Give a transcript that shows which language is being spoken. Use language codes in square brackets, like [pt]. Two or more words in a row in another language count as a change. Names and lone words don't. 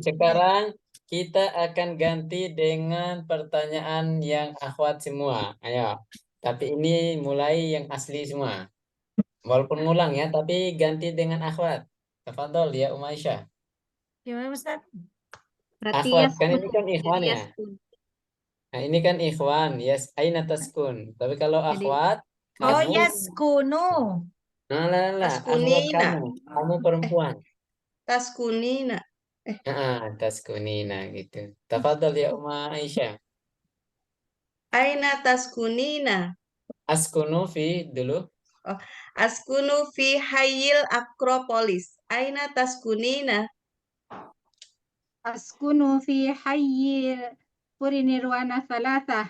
[id] Sekarang kita akan ganti dengan pertanyaan yang akhwat semua. Ayo. Tapi ini mulai yang asli semua. Walaupun ngulang ya, tapi ganti dengan akhwat. Tafadhol ya Aisyah. Gimana Ustaz? Berarti Akhwat kan ini yaskunu. kan Jadi ikhwan ya. yaskun. Nah, ini kan ikhwan, yes, [ar] أين تسكن. [id] Tapi kalau Jadi akhwat, Oh, kamu, yaskunu. akhwat Taskunina. kamu perempuan. Taskunina. Taskunina gitu. Tafadhol ya Aisyah. [ar] أين تسكنين. أسكن في dulu. Oh, askunu fi Hayyil Akropolis. أين تسكنين. أسكن في حي puri nirwana ثلاثة.